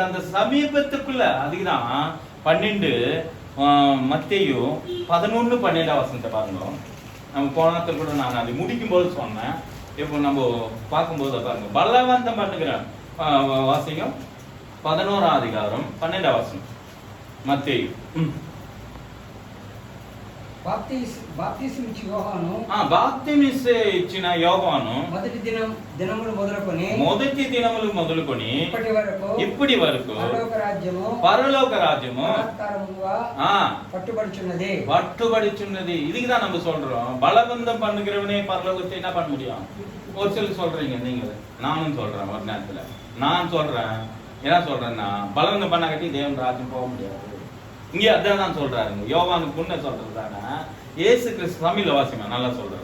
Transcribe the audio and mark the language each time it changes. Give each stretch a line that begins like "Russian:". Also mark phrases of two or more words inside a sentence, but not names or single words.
Tamil: அந்த சமீபத்துக்குள்ள அதுதான் 12 மத்தேயு 11:12 பாருங்க. நம்ம போனத்துல கூட நான் அதை முடிக்கும் போது சொன்னேன். இப்போ நம்ம பார்க்கும்போது பாருங்க, பலவந்தம் பண்ணுகிற வாசிங்க 11ஆம் அதிகாரம் 12 மத்தேயு.
Telugu: బాప్తిసం ఇచ్చి యోహాను బాప్తిసం ఇచ్చిన యోహాను మొదటి దినములు మొదలుకొని ఇప్పటి వరకు పరలోక రాజ్యము పట్టుబడుచున్నది.
Tamil: இதுக்குதான் நம்ம சொல்றோம், பலவந்தம் பண்ணுகிறவனே பரலோகத்தை என்ன பண்ண முடியும்? ஒரு சிலர் சொல்றீங்க, நீங்க நானும் சொல்றேன். ஒரு நேரத்துல நான் சொல்றேன், என்ன சொல்றேன்னா, பலவந்தம் பண்ண கட்டி தேவன் ராஜ்யம் போக முடியாது. இங்க அதான் சொல்றாருங்க. யோவானுக்கு முன்ன சொல்றதுதானே இயேசு கிறிஸ்து தமிழ்ல வாசிமா நல்லா சொல்றாரு.